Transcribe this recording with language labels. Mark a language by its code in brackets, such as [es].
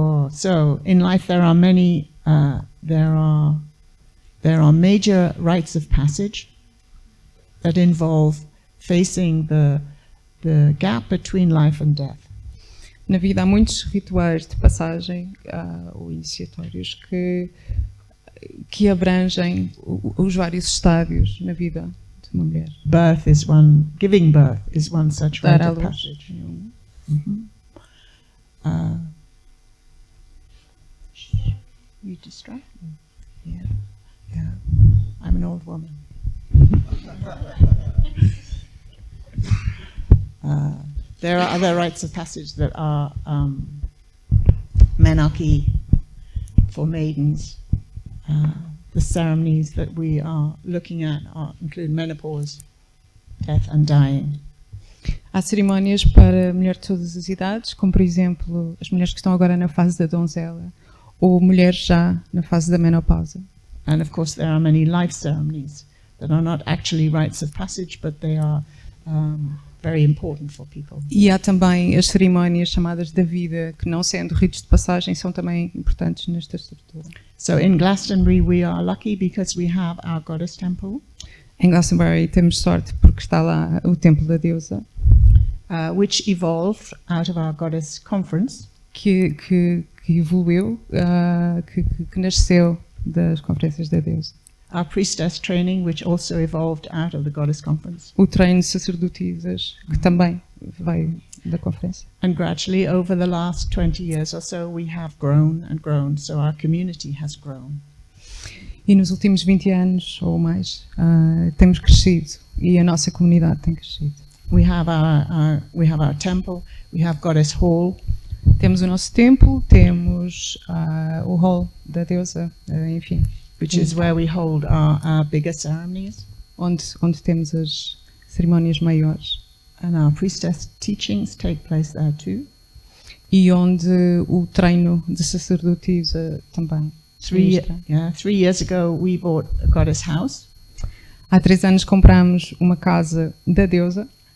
[en] So in life there are many there are major rites of passage that involve facing the gap between life and death. [pt] Na vida há muitos rituais de passagem ou iniciatórios que abrangem os vários estádios na vida de uma mulher. [en] Giving birth is one such rite of passage. You distract me. Yeah. I'm an old woman. There are other rites of passage that are menarche for maidens. The ceremonies that we are looking at include menopause, death and dying. [pt] Há cerimónias para mulheres de todas as idades, como por exemplo as mulheres que estão agora na fase da donzela ou mulheres já na fase da menopausa. [en] And of course there are many life ceremonies that are not actually rites of passage, but they are very important for people. [pt] E há também as cerimónias chamadas da vida, que não sendo ritos de passagem, são também importantes nesta estrutura. [en] So in Glastonbury we are lucky because we have our goddess temple. [pt] Em Glastonbury temos sorte porque está lá o templo da deusa, [en] Which evolved out of our goddess conference. [pt] que evoluiu, que nasceu das conferências da deusa. [en] Our priestess training, which also evolved out of the goddess conference. [pt] O treino de sacerdotisas, que também veio da conferência. [en] And gradually, over the last 20 years or so, we have grown and grown, so our community has grown. [pt] E nos últimos 20 anos ou mais, temos crescido e a nossa comunidade tem crescido. [en] We have our temple, we have Goddess Hall. [pt] Temos o nosso templo, temos o hall da deusa, enfim. [en] Which is where we hold our bigger ceremonies. [pt] Onde temos as cerimónias maiores. [en] And our priestess teachings take place there too. [pt] E onde o treino de sacerdotisa também. [en] 3 years ago we bought a goddess house. [pt] Há 3 anos compramos uma casa da deusa.